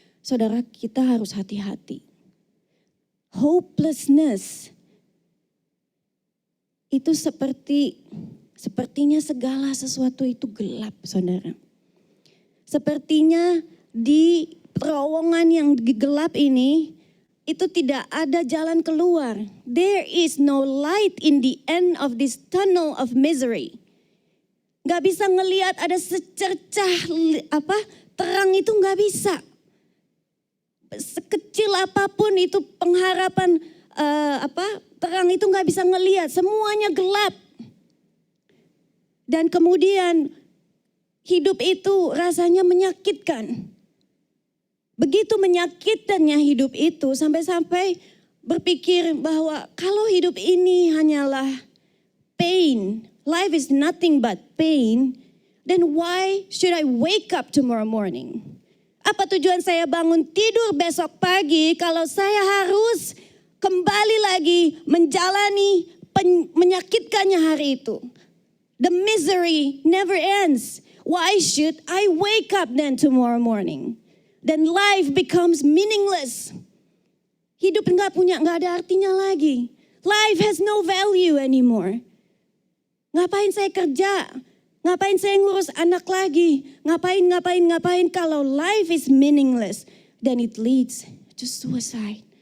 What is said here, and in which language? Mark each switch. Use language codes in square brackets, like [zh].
[id] Saudara, kita harus hati-hati. Hopelessness itu sepertinya segala sesuatu itu gelap, saudara. Sepertinya di terowongan yang gelap ini, itu tidak ada jalan keluar. [en] There is no light in the end of this tunnel of misery. [id] Gak bisa ngelihat ada secercah terang, itu gak bisa. Sekecil apapun itu pengharapan terang itu gak bisa ngelihat, semuanya gelap. Dan kemudian hidup itu rasanya menyakitkan. Begitu menyakitkannya hidup itu sampai-sampai berpikir bahwa kalau hidup ini hanyalah pain, [en] life is nothing but pain, then why should I wake up tomorrow morning? [id] Apa tujuan saya bangun tidur besok pagi kalau saya harus kembali lagi menjalani menyakitkannya hari itu? [en] The misery never ends. Why should I wake up then tomorrow morning? Then life becomes meaningless. [id] Hidup gak ada artinya lagi. [en] Life has no value anymore. [id] Ngapain saya kerja? Ngapain saya ngurus anak lagi? Ngapain kalau [en] life is meaningless? Then it leads to suicide.